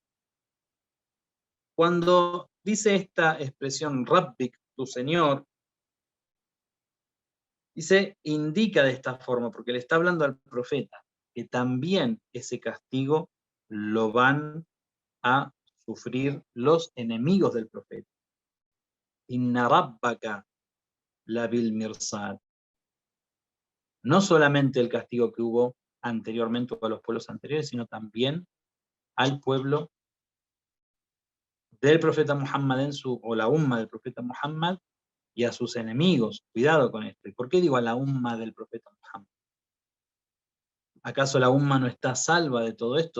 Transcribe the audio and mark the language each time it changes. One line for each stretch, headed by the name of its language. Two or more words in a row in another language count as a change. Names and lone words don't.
Spanish: Cuando dice esta expresión, Rabbik, tu Señor, dice, indica de esta forma, porque le está hablando al profeta, que también ese castigo lo van a sufrir los enemigos del profeta.
Arabic: إن ربك لبالمرصاد.
Spanish: No solamente el castigo que hubo anteriormente a los pueblos anteriores, sino también al pueblo del profeta Muhammad o la umma del profeta Muhammad y a sus enemigos. Cuidado con esto. ¿Y por qué digo a la umma del profeta Muhammad? ¿Acaso la umma no está salva de todo esto?